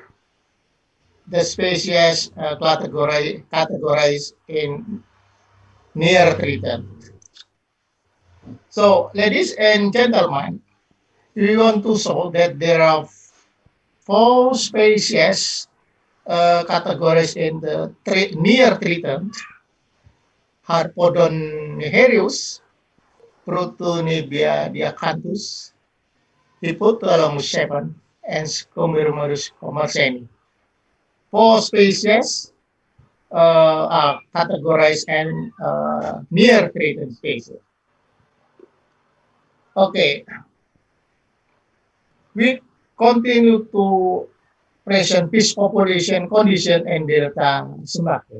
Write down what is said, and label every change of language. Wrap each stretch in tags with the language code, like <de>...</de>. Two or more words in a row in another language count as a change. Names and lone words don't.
<en>The species categorized in near threatened. So, ladies and gentlemen, we want to show that there are 4 species categorized in the near threatened: Harpodon niherius, Protonibia diacanthus, Hippotalamus 7, and Scombromerus homerseni. 4 species are categorized and near threatened species. Okay, we continue to present fish population condition and delta Sembangkung.</en>